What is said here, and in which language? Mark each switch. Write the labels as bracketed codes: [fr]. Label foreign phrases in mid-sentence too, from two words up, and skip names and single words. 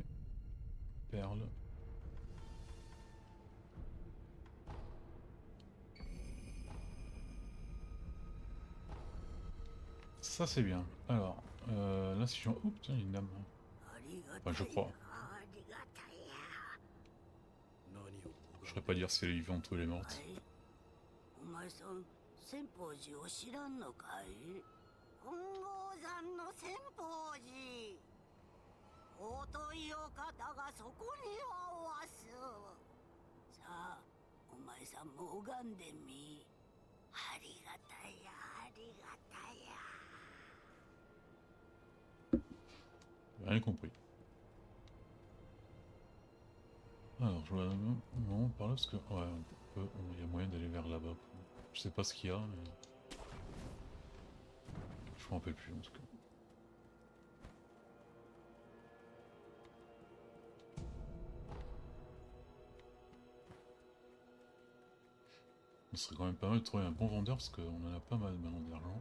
[fr] Perle. Ça c'est bien. Alors, là si je... Oh putain, il y a une dame. Enfin, je crois. Je saurais pas dire si elle est vivante ou elle est morte. [ja] お前さん千宝寺を知らんのかい？本郷山の千宝寺。尊いお方がそこにはおわす。さあ、お前さんも拝んでみ。ありがたやありがたや。 [fr] Rien compris. Alors, je vois non, par là parce que. Ouais, il y a moyen d'aller vers là-bas. Je sais pas ce qu'il y a, mais. Je m'en rappelle plus en tout cas. Ce serait quand même pas mal de trouver un bon vendeur parce qu'on en a pas mal maintenant d'argent.